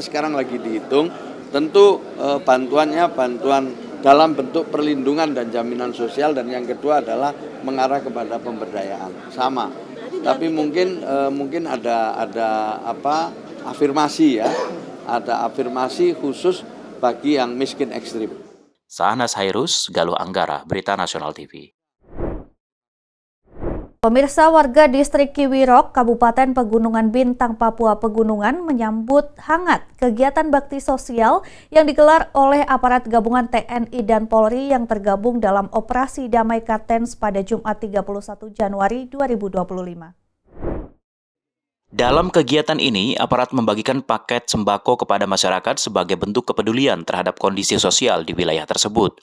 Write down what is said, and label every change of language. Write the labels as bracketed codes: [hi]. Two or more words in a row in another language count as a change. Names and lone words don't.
[id] Sekarang lagi dihitung. Tentu bantuannya bantuan dalam bentuk perlindungan dan jaminan sosial, dan yang kedua adalah mengarah kepada pemberdayaan sama. Tapi mungkin ada afirmasi, ya, ada afirmasi khusus bagi yang miskin ekstrim. Sahnas Hairus, Galuh Anggara, Berita Nasional TV. Pemirsa, warga distrik Kiwirok, Kabupaten Pegunungan Bintang, Papua Pegunungan menyambut hangat kegiatan bakti sosial yang digelar oleh aparat gabungan TNI dan Polri yang tergabung dalam Operasi Damai Kartens pada Jumat 31 Januari 2025. Dalam kegiatan ini, aparat membagikan paket sembako kepada masyarakat sebagai bentuk kepedulian terhadap kondisi sosial di wilayah tersebut.